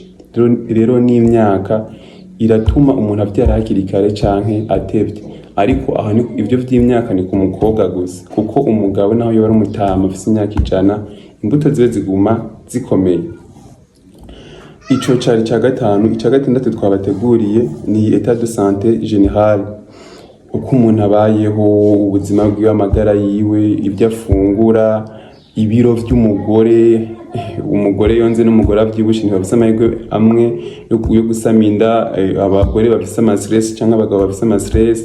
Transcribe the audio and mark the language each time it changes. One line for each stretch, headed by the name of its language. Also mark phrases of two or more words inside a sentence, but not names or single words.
Rundi: Rero n'imyaka iratuma umuntu avyara hakiri kare canke atevye. Ariko aha ni ivyo vy'imyaka ni ku mukobwa gusa, kuko umugabo naho yoba ari umutama afise imyaka 100 imbuto ziwe ziguma zikomeye. Ico cari ca gatanu. Ica gatandatu twabateguriye ni
French: état de santé générale,
Rundi: uko umuntu abayeho, ubuzima bwiwe, amagara yiwe, ibyo afungura, ibiro vy'umugore. Umugore yonze n'umugore avyibushe ntibafise amahirwe amwe yo gusama inda. Abagore bafise ama stress canke abagabo bafise ama stress.